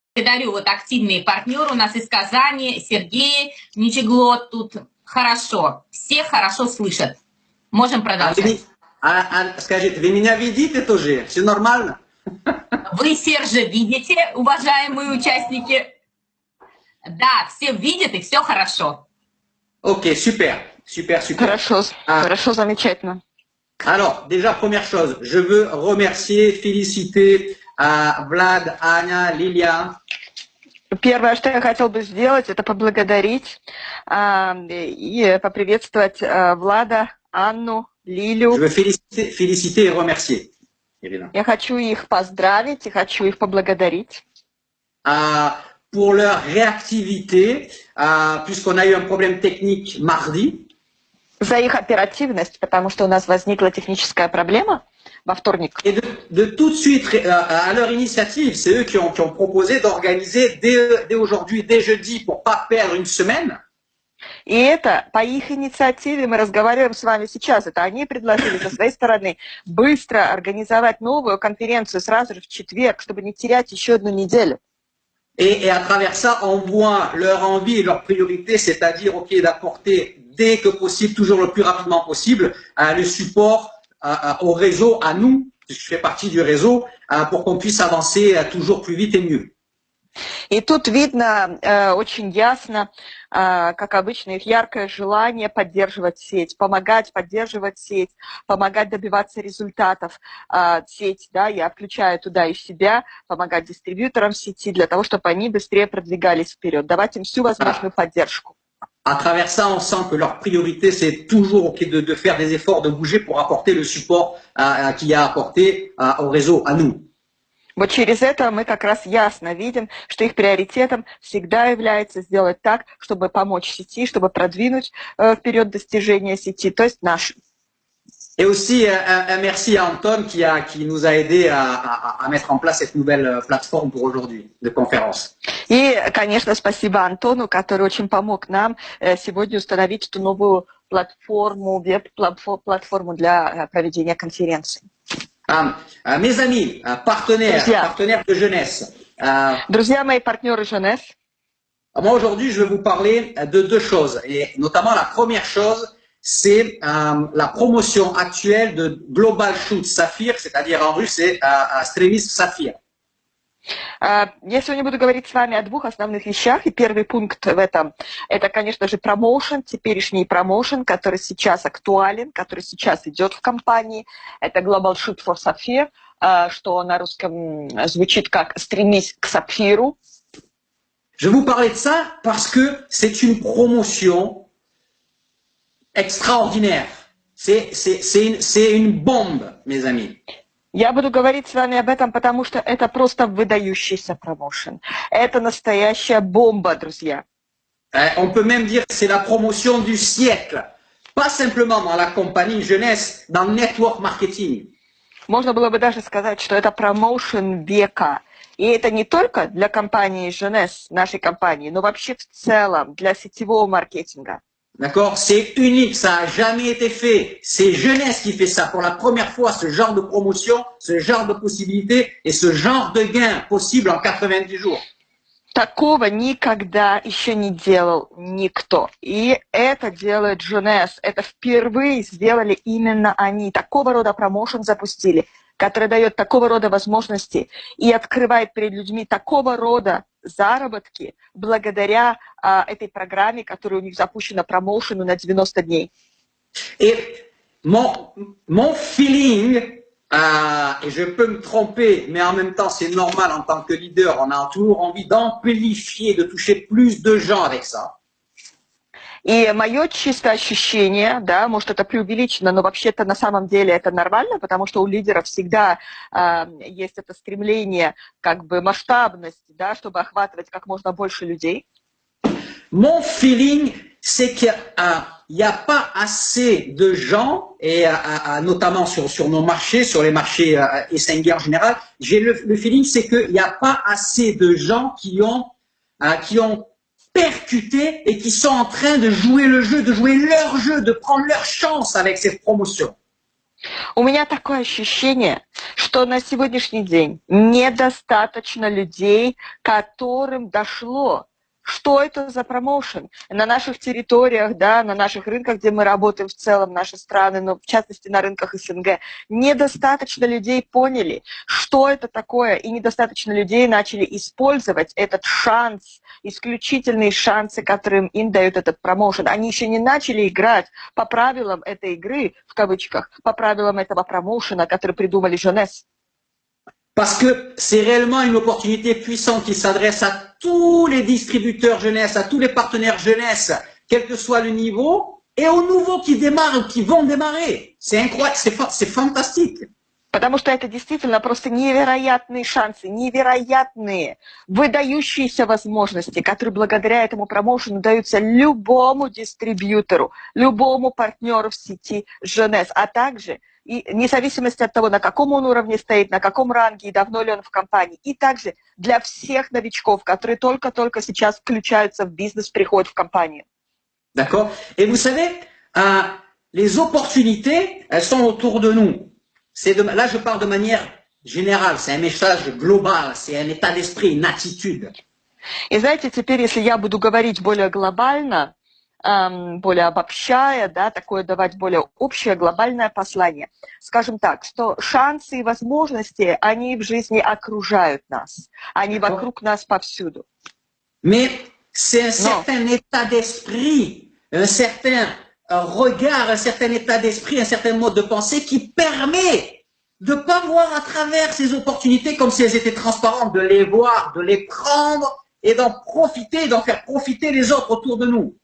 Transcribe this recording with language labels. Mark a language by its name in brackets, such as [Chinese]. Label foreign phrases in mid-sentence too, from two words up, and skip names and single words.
[Russian] Благодарю, вот активные партнеры у нас из Казани, Сергей, Ничегло, тут хорошо, все хорошо слышат. Можем продолжать. Скажите, вы меня видите тоже? Все нормально? Вы, Сержа, видите, уважаемые участники? Да, все видят и все хорошо. [French] Ok, super, super, super. [Russian] Хорошо, хорошо, замечательно. [French] Alors, déjà, première chose, je veux remercier, féliciter Vlad, Anya, Lilia. [Russian] Первое, что я хотел бы сделать, это поблагодарить и поприветствовать Влада, Анну, Лилю. [French] Je veux féliciter et remercier, évidemment. [Russian] Я хочу их поздравить и хочу их поблагодарить. [French] Pour leur réactivité, puisqu'on a eu un problème technique mardi. [Russian] За их оперативность, потому что у нас возникла техническая проблема во вторник. [French] Et de tout de suite, à leur initiative, c'est eux qui ont proposé d'organiser dès aujourd'hui, dès jeudi, pour pas perdre une semaine. [Russian] И это по их инициативе, мы разговариваем с вами сейчас, это они предложили со своей стороны быстро организовать новую конференцию сразу же в четверг, чтобы не терять еще одну неделю. [French] Et à travers ça, on voit leur envie et leur priorité, c'est-à-dire, ok, d'apporter dès que possible, toujours le plus rapidement possible, le support au réseau, à nous, puisque je fais partie du réseau, pour qu'on puisse avancer toujours plus vite et mieux. [Russian] И тут видно очень ясно, как обычно, их яркое желание поддерживать сеть, помогать поддерживать сеть, помогать добиваться результатов сети. Да, я включаю туда и себя, помогать дистрибьюторам сети для того, чтобы они быстрее продвигались вперед, давать им всю возможную поддержку. [French] À travers ça, on sent que leur priorité, c'est toujours okay, de faire des efforts, de bouger pour apporter le support qu'il y a apporté au réseau, à nous. [Russian] Вот через это мы как раз ясно видим, что их приоритетом всегда является сделать так, чтобы помочь сети, чтобы продвинуть вперед достижения сети, то есть наши. [French] Et aussi un merci à Anton qui nous a aidé à mettre en place cette nouvelle plateforme pour aujourd'hui de conférence. [Russian] И, конечно, спасибо Антону, который очень помог нам сегодня установить эту новую платформу, веб-платформу для проведения конференции. [French] Mes amis, partenaires de jeunesse. [Russian] Друзья мои, партнеры Jeunesse. [French] Moi, aujourd'hui, je vais vous parler de deux choses. Et notamment, la première chose, c'est la promotion actuelle de Global Shoot Sapphire, c'est-à-dire en russe, c'est Stremis Sapphire. [Russian] Я сегодня буду говорить с вами о двух основных вещах. И первый пункт в этом, это, конечно же, промоушен, теперешний промоушен, который сейчас актуален, который сейчас идет в компании. Это Global Shoot for Sapphire, что на русском звучит как «стремись к сапфиру». [French] Je vais vous parler de ça parce que c'est une promotion extraordinaire. C'est une bombe, mes amis. [Russian] Я буду говорить с вами об этом, потому что это просто выдающийся промоушен. Это настоящая бомба, друзья. [French] On peut même dire que c'est la promotion du siècle. Pas simplement dans la compagnie jeunesse, dans le [English] network marketing. [Russian] Можно было бы даже сказать, что это промоушен века. И это не только для компании Jeunesse, нашей компании, но вообще в целом для сетевого маркетинга. [French] D'accord? C'est unique, ça n'a jamais été fait. C'est Jeunesse qui fait ça. Pour la première fois, ce genre de promotion, ce genre de possibilité et ce genre de gain possible en 90 jours. [Russian] Такого никогда еще не делал никто. И это делает Jeunesse. Это впервые сделали именно они. Такого рода промоушен запустили, который дает такого рода возможности и открывает перед людьми такого рода заработки благодаря этой программе, которая у них запущена, промоушену на 90 дней. [French] Et mon feeling, et je peux me tromper, mais en même temps c'est normal en tant que leader, on a toujours envie d'amplifier, de toucher plus de gens avec ça. [Russian] И мое чистое ощущение, да, может это преувеличено, но вообще-то на самом деле это нормально, потому что у лидеров всегда есть это стремление, как бы масштабность, да, чтобы охватывать как можно больше людей. [French] Mon feeling, c'est qu'il n'y a pas assez de gens, et notamment sur nos marchés, sur les marchés Essenger en général, j'ai le feeling, c'est qu'il n'y a pas assez de gens qui ont percuté et qui sont en train de jouer le jeu, de jouer leur jeu, de prendre leur chance avec cette promotion. [Russian] У меня такое ощущение, что на сегодняшний день недостаточно людей, которым дошло, что это за промоушен. На наших территориях, да, на наших рынках, где мы работаем в целом, наши страны, но в частности на рынках СНГ, недостаточно людей поняли, что это такое, и недостаточно людей начали использовать этот шанс, исключительные шансы, которым им дают этот промоушен. Они еще не начали играть по правилам этой игры, в кавычках, по правилам этого промоушена, который придумали Jeunesse. [French] Parce que c'est réellement une opportunité puissante qui s'adresse à tous les distributeurs jeunesse, à tous les partenaires jeunesse, quel que soit le niveau, et aux nouveaux qui démarrent ou qui vont démarrer. C'est incroyable, c'est fantastique. [Russian] Потому что это действительно просто невероятные шансы, невероятные, выдающиеся возможности, которые благодаря этому промоушену даются любому дистрибьютору, любому партнеру в сети Jeunesse, а также и вне зависимости от того, на каком он уровне стоит, на каком ранге и давно ли он в компании, и также для всех новичков, которые только-только сейчас включаются в бизнес, приходят в компанию. [French] D'accord? Et vous savez, les opportunités, elles sont autour de nous. Là, je parle de manière générale, c'est un message global, c'est un état d'esprit, une attitude. [Russian] И знаете, теперь, если я буду говорить более глобально, более обобщая, да, такое давать более общее глобальное послание. Скажем так, что шансы и возможности, они в жизни окружают нас, они вокруг нас повсюду. [French] Mais c'est un certain état d'esprit, un certain regard, un certain état d'esprit, un certain mode de pensée qui permet de ne pas voir à travers ces opportunités comme si elles étaient transparentes, de les voir, de les prendre et d'en profiter, d'en faire profiter les autres autour de nous.